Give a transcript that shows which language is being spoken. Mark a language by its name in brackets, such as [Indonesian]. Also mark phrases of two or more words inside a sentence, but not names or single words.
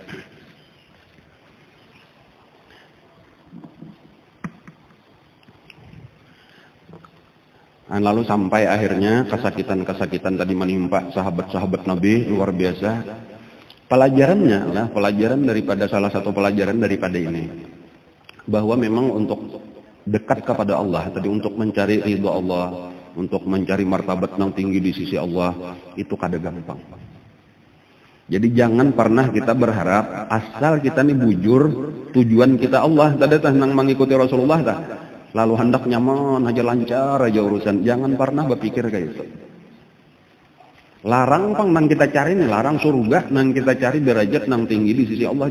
[Indonesian] Dan lalu sampai akhirnya kesakitan tadi menimpa sahabat-sahabat Nabi luar biasa. Pelajaran daripada salah satu pelajaran daripada ini bahwa memang untuk dekat kepada Allah tadi untuk mencari ridha Allah, untuk mencari martabat yang tinggi di sisi Allah itu kada gampang. [Banjar] Jadi jangan pernah kita berharap asal kita nih bujur tujuan kita Allah tadi nang mengikuti Rasulullah dah. [Indonesian] Lalu hendak nyaman aja lancar aja urusan. Jangan pernah berpikir kayak itu. [Banjar] Larang pang nang kita cari nih, larang surga nang kita cari derajat nang tinggi di sisi Allah.